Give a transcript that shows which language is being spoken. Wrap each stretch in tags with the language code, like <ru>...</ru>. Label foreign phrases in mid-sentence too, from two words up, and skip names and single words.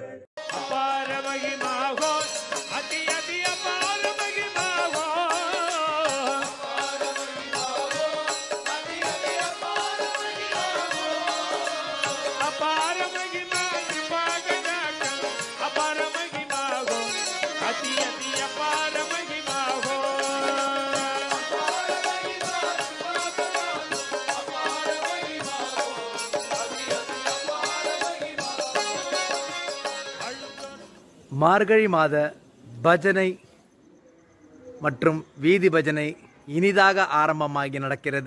<hi>अपार महिमा हो अति अति अपार महिमा हो अपार महिमा अपार महिमा हो अति अति अपार महिमा हो</hi> <ta>மார்கழி மாத பஜனை மற்றும் வீதி பஜனை இனிதாக ஆரம்பமாகி நடக்கிறது.</ta>